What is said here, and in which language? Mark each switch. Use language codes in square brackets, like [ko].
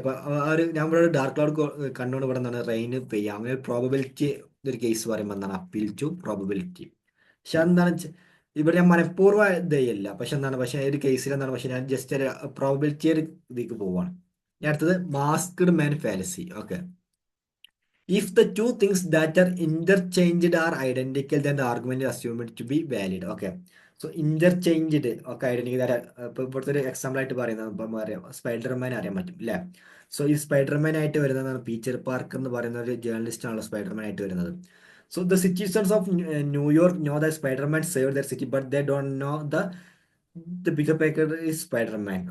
[ml] അപ്പൊ ആ ഒരു ഞാൻ ഇവിടെ ഡാർക്ക് ക്ലൗഡ് കണ്ടുകൊണ്ട് ഇവിടെ എന്താണ് റെയിൻ പെയ്യാം, അങ്ങനെ പ്രോബബിലിറ്റി ഒരു കേസ് പറയുമ്പോൾ എന്താണ് അപ്പീൽ ടു പ്രോബബിലിറ്റി. പക്ഷെ എന്താണ് ഇവിടെ ഞാൻ മനഃപൂർവ്വം ഇതല്ല, പക്ഷെ എന്താണ്, പക്ഷെ ഒരു കേസിൽ എന്താണ്, പക്ഷെ ഞാൻ ജസ്റ്റ് ഒരു പ്രോബബിലിറ്റി ഒരു ഇതിലേക്ക് പോവാണ്. ഞാൻ അടുത്തത് masked man fallacy. [en] Okay, if the two things that are interchanged are identical, then the argument is assumed to be valid. Okay. So interchanged [ml] ഒക്കെ ഐഡന്റിക്കൽ ഇപ്പൊ ഇവിടുത്തെ ഒരു എക്സാമ്പിൾ ആയിട്ട് പറയുന്നത് ഇപ്പം അറിയാം, സ്പൈഡർമാൻ അറിയാൻ പറ്റും അല്ലേ. സോ ഈ സ്പൈഡർമാൻ ആയിട്ട് വരുന്നതാണ് പീറ്റർ പാർക്ക് എന്ന് പറയുന്ന ഒരു ജേർണലിസ്റ്റ് ആണല്ലോ സ്പൈഡർമാൻ ആയിട്ട് വരുന്നത്. [en] So the citizens of New York know the Spiderman save their city, but they don't know the Peter Parker is Spiderman.